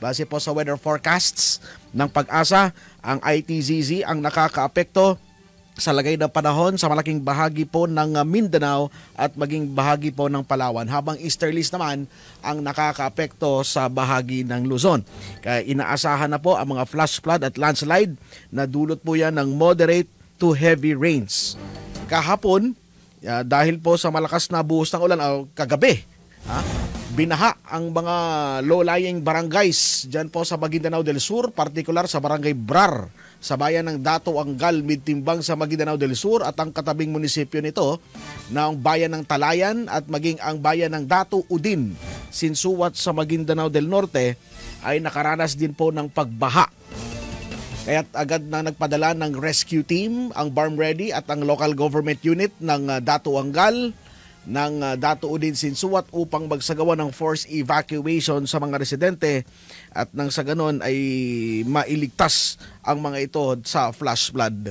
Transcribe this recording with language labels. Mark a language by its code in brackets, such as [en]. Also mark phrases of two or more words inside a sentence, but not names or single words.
[tl] Base po sa [en] weather forecasts [tl] ng Pag-asa, ang ITZZ ang nakakaapekto sa lagay ng panahon sa malaking bahagi po ng Mindanao at maging bahagi po ng Palawan, habang easterlies naman ang nakakaapekto sa bahagi ng Luzon. Kaya inaasahan na po ang mga [en] flash flood [tl] at landslide na dulot po yan ng [en] moderate to heavy rains. [tl] Kahapon, dahil po sa malakas na buhos ng ulan o kagabi, binaha ang mga [en] low-lying barangays [tl] dyan po sa Maguindanao del Sur, partikular sa Barangay Brar, sa bayan ng Dato Angal, Midtimbang sa Maguindanao del Sur at ang katabing munisipyo nito na ang bayan ng Talayan at maging ang bayan ng Dato Udin, Sinsuat sa Maguindanao del Norte ay nakaranas din po ng pagbaha. Kaya't agad na nagpadala ng [en] rescue team, [tl] ang Barm Ready at ang [en] local government unit [tl] ng Dato Angal ng Dato Udin Sinsuat upang magsagawa ng [en] forced evacuation [tl] sa mga residente at nang sa ganon ay mailigtas ang mga ito sa [en] flash flood.